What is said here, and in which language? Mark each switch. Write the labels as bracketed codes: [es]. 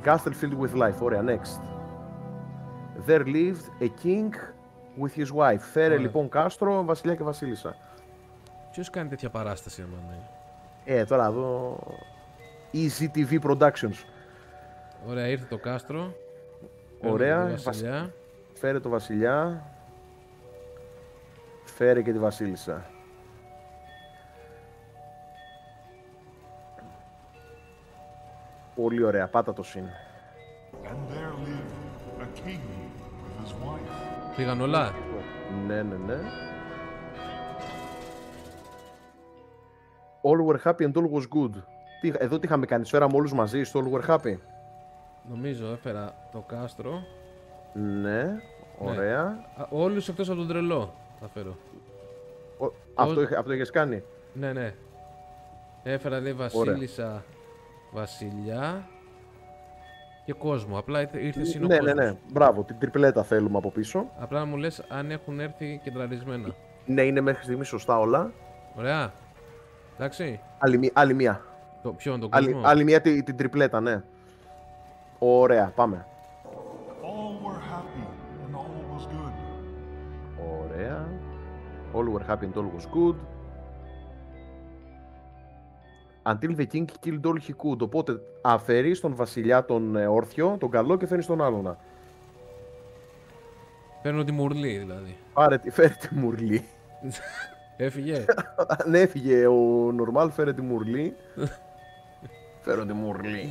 [en] A castle filled with life. [el] Ωραία, [en] next. There lived a king with his wife. [el] Φέρε Ωραία. λοιπόν κάστρο, βασιλιά και βασίλισσα. Ποιος κάνει τέτοια παράσταση, αμάνε. Τώρα εδώ... Easy TV Productions. Ωραία, ήρθε το κάστρο. Ωραία, Παίρνω το βασιλιά. Φέρε το βασιλιά. Φέρε και τη βασίλισσα. Πολύ ωραία, πάτα το συν. [en] And there lived a king with his wife. [el] Πήγαν όλα. Ναι. [en] All were happy and all was good. [el] Εδώ τι είχαμε κάνει, τους φέραμε όλους μαζί στο [en] All were happy. [el] Νομίζω έφερα το κάστρο. Ναι, ωραία. Όλους εκτός από τον τρελό θα φέρω. Αυτό είχες κάνει. Ναι. Έφερα λέει βασίλισσα, βασιλιά και κόσμο. Απλά ήρθε συν ο κόσμος. Ναι. Μπράβο, την τριπλέτα θέλουμε από πίσω. Απλά μου λες αν έχουν έρθει κεντραρισμένα. Ναι, είναι μέχρι στιγμή σωστά όλα. Ωραία. Εντάξει. Άλλη μία. Ποιον, τον κόσμο. Άλλη μία την τριπλέτα, ναι. Ωραία, πάμε. [en] All were happy and all was good. [el] Ωραία. [en] All were happy and all was good. Until the king killed all he could. [el] Οπότε αφαιρείς τον βασιλιά τον όρθιο, τον καλό και φέρνεις τον άλλον. Παίρνω τη μουρλή δηλαδή. Φέρε τη μουρλή. Έφυγε. Ναι, έφυγε ο Νορμάλ, φέρε τη μουρλή. Φέρω τη μουρλή.